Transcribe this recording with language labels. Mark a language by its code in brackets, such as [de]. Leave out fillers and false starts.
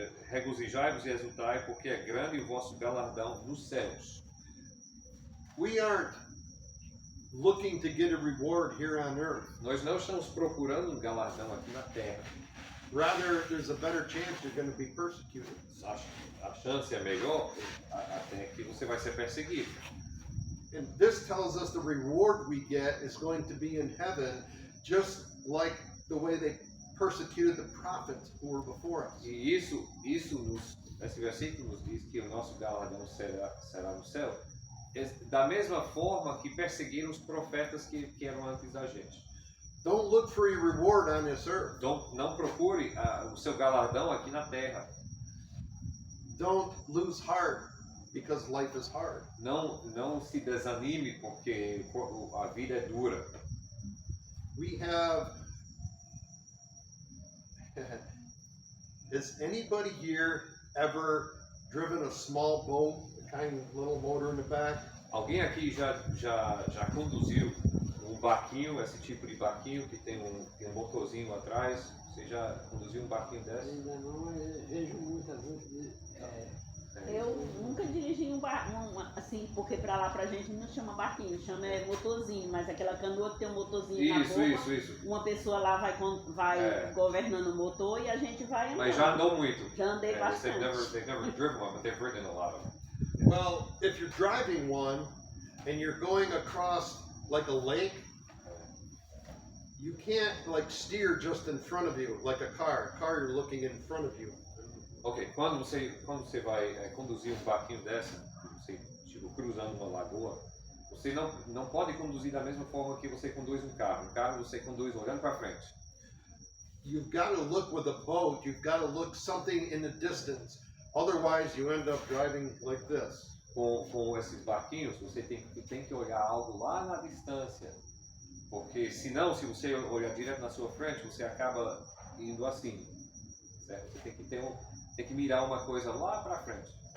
[pt] Regozijai-vos e exultai, porque é grande o vosso galardão nos céus. [en] We aren't looking to get a reward here on earth. [pt] Nós não estamos procurando um galardão aqui na terra. [en] Rather, there's a better chance you're going to be persecuted. [pt] A chance é melhor até que você vai ser perseguido. [en] And this tells us the reward we get is going to be in heaven, just like the way they persecuted the prophets who were before us. [pt] E esse versículo nos diz que o nosso galardão será no céu, da mesma forma que perseguiram os profetas que eram antes da gente. [en] Don't look for your reward on this earth. [pt] Não procure o seu galardão aqui na terra. [en] Don't lose heart because life is hard. [pt] Não se desanime porque a vida é dura. [en] We have. Has anybody here ever driven a small boat, a kind of little motor in the back? [pt] Alguém aqui já conduziu um barquinho, esse tipo de barquinho que tem um motorzinho atrás? Você já conduziu um barquinho desse? Ainda não, mas vejo muita gente. Eu nunca dirigi um barquinho, assim, porque pra lá pra gente não chama barquinho, chama motorzinho, mas aquela canoa que tem um motorzinho na boca, isso. Uma pessoa lá vai governando o motor e a gente vai andando. Mas já andou muito. Já andei bastante. [en] They've never driven one, but they've ridden a lot of them. Well, if you're driving one and you're going across like a lake, you can't like steer just in front of you like a car. A car, you're looking in front of you. [pt] Ok, quando você vai conduzir um barquinho dessa, você, tipo, cruzando uma lagoa, você não pode conduzir da mesma forma que você conduz um carro. Um carro você conduz olhando para frente. [en] You've got to look with a boat. You've got to look something in the distance. Otherwise, you end up driving like this. [pt] Com esses barquinhos, você tem que olhar algo lá na distância. Porque senão, se você olhar direto na sua frente, você acaba indo assim. Certo? Você tem que mirar uma coisa lá para frente.